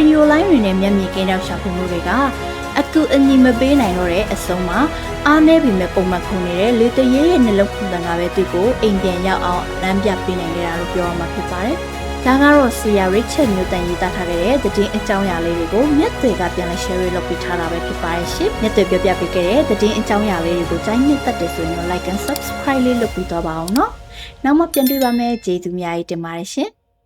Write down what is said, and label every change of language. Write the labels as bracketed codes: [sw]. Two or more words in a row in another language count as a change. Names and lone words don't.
[my] ဒီယိုလိုင်းတွေနဲ့မျက်မြင်ကင်းတောက်ရှာဖွေမှုတွေကအကူအညီမပေးနိုင်တော့တဲ့အဆုံးမှာအားနည်းပြီးမဲ့ပုံမှန်ခုန်နေတဲ့လေတရေရဲ့နှလုံးခုန်တန်ကပဲသူ့ကိုအိမ်ပြန်ရောက်အောင်လမ်းပြပေးနိုင်ခဲ့တာလို့ပြောရမှာဖြစ်ပါတယ်။ဒါကတော့ဆီယာရစ်ချက်မျိုးတန်ရေးသားထားခဲ့တဲ့သတင်းအကြောင်းအရာလေးတွေကိုမြတ်တွေကပြန်လဲ share လုပ်ပေးထားတာပဲဖြစ်ပါတယ်ရှင်။မြတ်တွေပြောပြပေးခဲ့တဲ့သတင်းအကြောင်းအရာလေးတွေကိုကြိုက်နှစ်သက်တယ်ဆိုရင် [en] like and subscribe [my] လေးလုပ်ပြီးတော့ပါအောင်နော်။နောက်မှပြန်တွေ့ပါမယ်ကျေးဇူးများကြီးတင်ပါတယ်ရှင်။